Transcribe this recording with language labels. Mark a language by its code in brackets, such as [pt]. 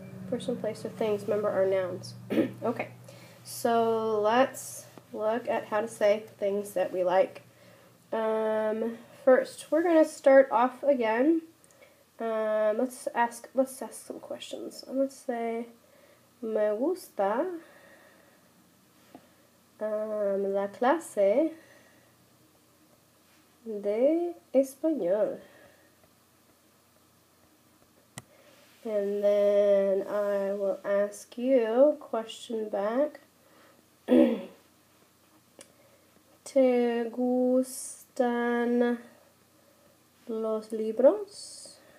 [en] Person, place, or things, remember, are nouns. Okay, so let's look at how to say things that we like. First, we're going to start off again. Let's ask some questions. Let's say, [es] me gusta la clase de español. [en] And then I will ask you a question back. [es] ¿Te gustan los libros?